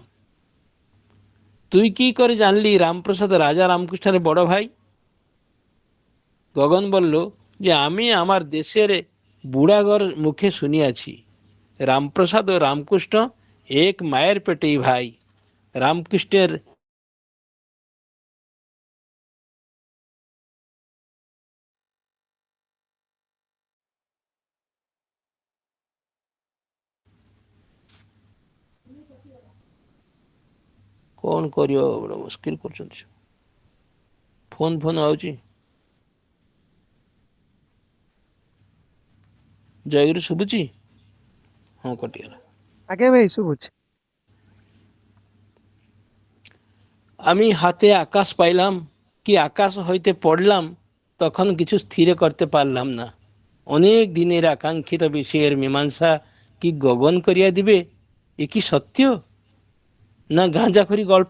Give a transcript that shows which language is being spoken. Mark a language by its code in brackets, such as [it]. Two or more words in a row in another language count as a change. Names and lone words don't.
[bn] তুই কি করে জানলি রামপ্রসাদ রাজা রামকৃষ্ণের বড় ভাই? গগন বলল যে, আমি আমার দেশের বুড়াগর মুখে শুনিয়াছি, রামপ্রসাদ ও রামকৃষ্ণ এক মায়ের পেটেই ভাই। [or] রামকৃষ্ণের କଣ କରିବ, ବଡ଼ ମୁସ୍କିଲ କରୁଛନ୍ତି। ଫୋନ ଆଉଛି। ଜୟଗୁରୁ ଶୁଭୁଛି? ହଁ, କଟିଗଲା। ଆଜ୍ଞା ଭାଇ ଶୁଭୁଛି। [bn] আমি হাতে আকাশ পাইলাম কি আকাশ হইতে পড়লাম, তখন কিছু স্থির করতে পারলাম না। অনেক দিনের আকাঙ্ক্ষিত বিষয়ের মীমাংসা কি গগন করিয়া দিবে? এ কি সত্য না গাঁজাখড়ি গল্প?